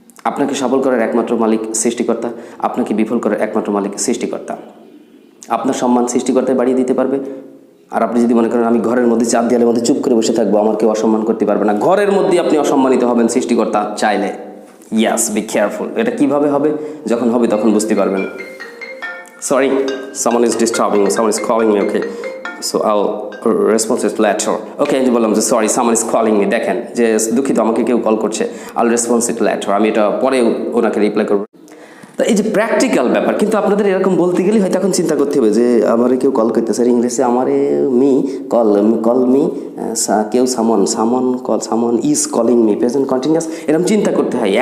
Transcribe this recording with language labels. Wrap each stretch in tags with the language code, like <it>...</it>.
<bn>আপনাকে সফল করার একমাত্র মালিক সৃষ্টিকর্তা, আপনাকে বিফল করার একমাত্র মালিক সৃষ্টিকর্তা। আপনার সম্মান সৃষ্টিকর্তায় বাড়িয়ে দিতে পারবে। আর আপনি যদি মনে করেন আমি ঘরের মধ্যে চার দেয়ালের মধ্যে চুপ করে বসে থাকবো, আমার কেউ অসম্মান করতে পারবে না, ঘরের মধ্যে আপনি অসম্মানিত হবেন সৃষ্টিকর্তা চাইলে। ইয়াস,</bn> <en>Be careful.</en> <bn>এটা কিভাবে হবে? যখন হবে তখন বুঝতে পারবেন।</bn> <en>Sorry, someone is disturbing, someone is calling me, okay, so I'll respond it later.</en> <bn>Okay, আমি বললাম যে sorry,</bn> <en>someone is calling me,</en> <bn>দেখেন যে দুঃখিত আমাকে কেউ কল করছে,</bn> <en>I'll respond it later,</en> <bn>আমি এটা পরে ওনাকে রিপ্লাই করবো। তা এই যে প্র্যাকটিক্যাল ব্যাপার, কিন্তু আপনাদের এরকম বলতে গেলে হয়তো এখন চিন্তা করতে হবে যে আমারে কেউ কল করতেছে, ইংলিশে আমারে কল মি কেউ</bn> <en>someone is calling me,</en> <bn>present continuous, এরকম চিন্তা করতে হয়।</bn>